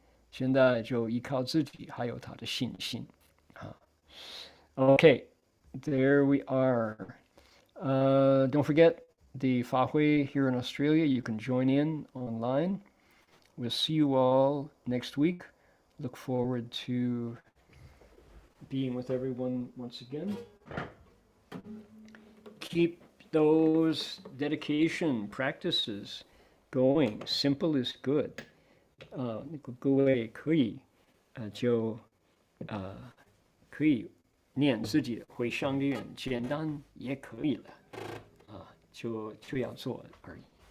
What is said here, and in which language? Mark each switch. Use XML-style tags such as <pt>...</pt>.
<zh>现在就依靠自己，还有他的信心啊。</zh> <en>Okay, there we are. Don't forget the Fa Hui here in Australia. You can join in online. We'll see you all next week. Look forward to being with everyone once again. Keep those dedication practices going. Simple is good.</en> <zh>各位可以可以念自己的回向愿，简单也可以了就要做而已。</zh>